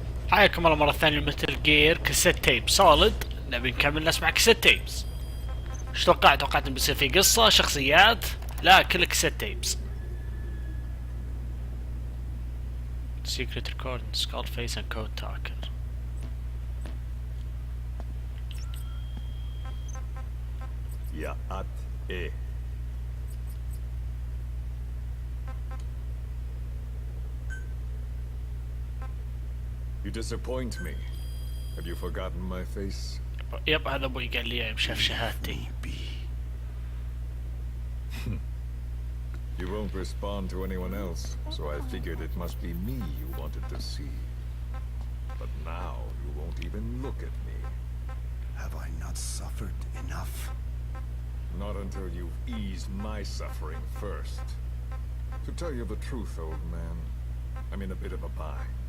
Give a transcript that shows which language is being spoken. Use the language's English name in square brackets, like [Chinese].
[Arabic] حياكم الله مرة ثانية لمتل جير كاسيت تيب سولد. نبي نكمل نسمع كاسيت تيبس. ايش توقعت ان بيصير في قصة شخصيات؟ لا، كل كاسيت تيبس. [English] Secret recording, skull face and code talker. [Arabic] يا إيه. [English] You disappoint me. Have you forgotten my face? [Arabic] يب، هذا ابوي قال لي يوم شاف شهادتي. [English] You won't respond to anyone else, so I figured it must be me you wanted to see. But now you won't even look at me. Have I not suffered enough? Not until you've eased my suffering first. To tell you the truth, old man, I'm in a bit of a bind.